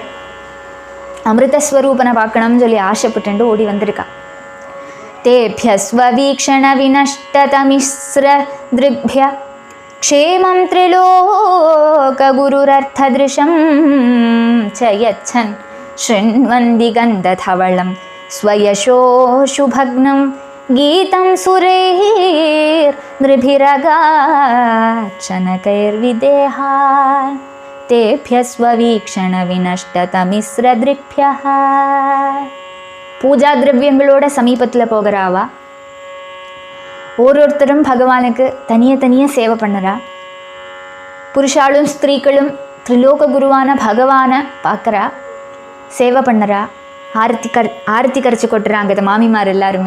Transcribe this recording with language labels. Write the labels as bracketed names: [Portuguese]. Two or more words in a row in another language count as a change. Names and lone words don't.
[Tamil] அமிர்தஸ்வரூபனை பார்க்கணும்னு சொல்லி ஆசைப்பட்டு ஓடி வந்திருக்கா. [Sanskrit] तेभ्यस्ववीक्षण विनष्टतमिस्र दृग्भ्यः क्षेमं त्रिलोकगुरुरर्थदृशं च यच्छन् शृण्वन्ति गन्धधवलं स्वयशोऽशुभग्नं गीतं सुरैर्नृभिरगाचनकैर्विदेहा तेभ्यस्ववीक्षणविनष्टतमिस्रदृक्भ्यः. [Tamil] பூஜா திரவியங்களோட சமீபத்தில் போகிறாவா. ஒருத்தரும் பகவானுக்கு தனியாக சேவை பண்ணுறா. புருஷாலும் ஸ்திரீக்களும் திரிலோக குருவான பகவானை பார்க்குறா, சேவை பண்ணுறா. ஆரத்தி கரைச்சி கொட்டுறாங்க இந்த மாமிமார் எல்லாருமே.